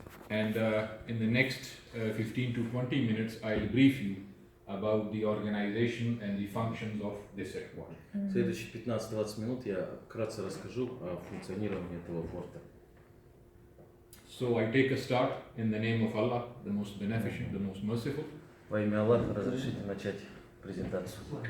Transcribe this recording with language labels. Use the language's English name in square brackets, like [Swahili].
[English] And in the next 15 to 20 minutes, I'll brief you about the organization and the functions of this headquarters. [Russian] В следующие 15-20 минут я вкратце расскажу о функционировании этого форта. [English] So I take a start in the name of Allah, the most beneficent, the most merciful. [Russian] Во имя Аллаха разрешите начать презентацию.